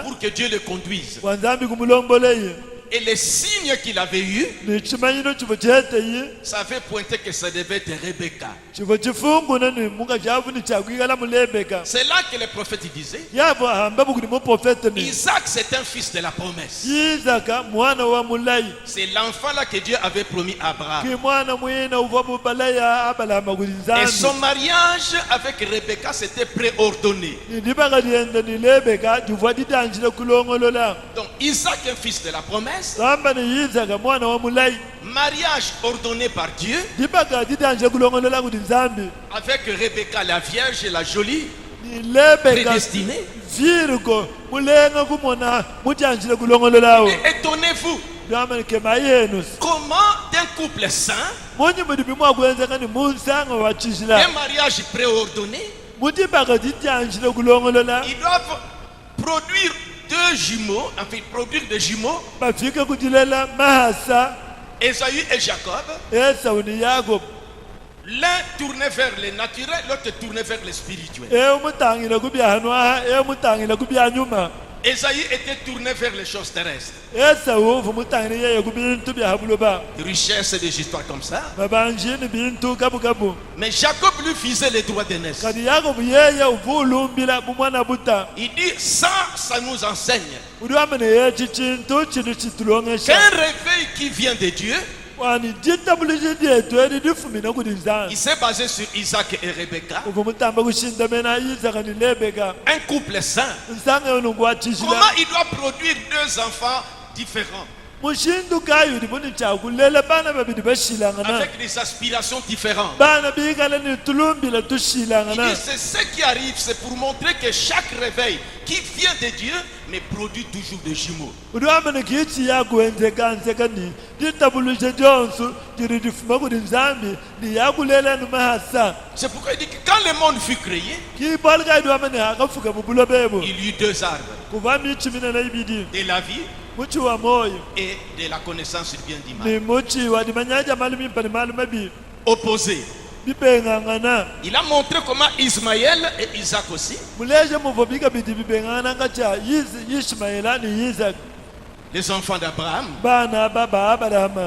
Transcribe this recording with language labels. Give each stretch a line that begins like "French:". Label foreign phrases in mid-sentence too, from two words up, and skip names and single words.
French: pour que Dieu le conduise.
Lunda: wanzambi kumulomboleye
French: Et les signes qu'il avait eus,
Lunda: ni chimanyino chivo cheteyi
French: ça avait pointé que ça devait être Rebecca.
Lunda: chivo chifunguna ni munga chavuni chakwikala mulebeka
French: C'est là que le prophète disait,
Lunda: yavo hamba bukuni muprofeta ni
French: Isaac c'est un fils de la promesse.
Lunda: yizaka mwana wa mulayi
French: C'est l'enfant là que Dieu avait promis à Abraham.
Lunda: ki mwana mwina uva mubalaya abalama kuli
French: Et son
Lunda: nzambi
French: mariage avec Rebecca c'était préordonné.
Lunda: nindibaka lienda ni lebeka diva didanjile kulongolola
French: Donc Isaac un fils de la promesse,
Lunda: kamba ni yizaka mwana wa mulayi
French: mariage ordonné par Dieu
Lunda: dibaka didanjile kulongolola kuli nzambi
French: avec Rebecca la vierge et la jolie,
Lunda: ni lebeka
French: prédestinée.
Lunda: virgo mulenga kumona mudanjile kulongololawo
French: Et étonnez-vous,
Lunda: damani kema yenu
French: comment d'un couple saint,
Lunda: munyi mudibi mwakwenzeka ni munsanga
French: un
Lunda: wachishila
French: mariage préordonné,
Lunda: mudibaka didanjile kulongolola
French: ils doivent produire deux jumeaux, enfin produire des jumeaux,
Lunda: bafike kudilela mahasa
French: Ésaü et Jacob.
Lunda: esau ni yakobo
French: L'un tournait vers le naturel, l'autre tournait vers le spirituel.
Lunda: emutangile kubyanwaha emutangile kubyanyuma
French: Ésaü était tourné vers les choses terrestres.
Lunda: esau vumutangile yeye kubintu byahabuloba
French: Richesse et des histoires comme ça.
Lunda: babanjini bintu kabukabu
French: Mais Jacob lui visait les droits d'aînesse.
Lunda: kadi yakobo yeye uvulumbila bumwana buta
French: Il dit, ça nous enseigne
Lunda: udi wamene yechi chintu chinu chitulongesha
French: qu'un réveil qui vient de Dieu,
Lunda: wani ditabuliji dyetu edi difumina kudi nzansi
French: il s'est basé sur Isaac et Rebecca,
Lunda: uvumutamba kushindamena yizaka ni lebeka
French: un couple saint.
Lunda: nsange onungu
French: Comment
Lunda: wachishila
French: il doit produire deux enfants différents?
Lunda: mushindukayo ndibona ijakulela bana babili bashilangana
French: avec des aspirations différentes.
Lunda: bana bikala nitulumbila
French: Il
Lunda: tushilangana
French: dit, c'est ce qui arrive, c'est pour montrer que chaque réveil qui vient de Dieu mais produit toujours des jumeaux.
Lunda: udiwamene kichi yakuwenzekansekani ditabuluje jonsu diri difuma kudi nzambi niyakulela numahasa
French: C'est pourquoi il dit que quand le monde fut créé,
Lunda: kibolka idiwamene hakafuka bubulo bebo
French: il y eut deux arbres,
Lunda: kuva michi minene ibidi
French: de la vie
Lunda: muchi wa moyo
French: et de la connaissance du bien du mal.
Lunda: ni muchi wa dimanyaja malumi mpani malumabi
French: Opposés.
Lunda: bibengangana
French: Il a montré comment Ismaël et Isaac aussi,
Lunda: muleje muvobika bidi bibengangana ngacha Ishmaela ni Isaac
French: les enfants d'Abraham,
Lunda: bana baba Abraham